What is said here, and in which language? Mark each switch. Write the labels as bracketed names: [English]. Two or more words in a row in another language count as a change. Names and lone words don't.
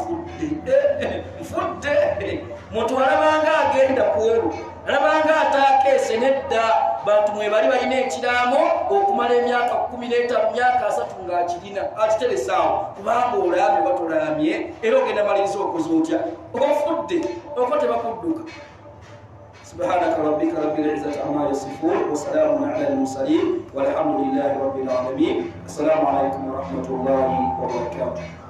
[Ganda] nfudde muntu alabanga agenda kwolu alabanga atakeese nedda bantu mwe bali balina ekiraamo okumala emyaka 15 myaka 3 ng'akirina akiteresaawo kubanga olaamye batolaamye era ogenda maliriza okoze otya ofudde oko tebakudduka [Arabic] سبحانك ربك رب العزة عما يصفون وسلام على المرسلين والحمد لله رب العالمين السلام عليكم ورحمة الله وبركاته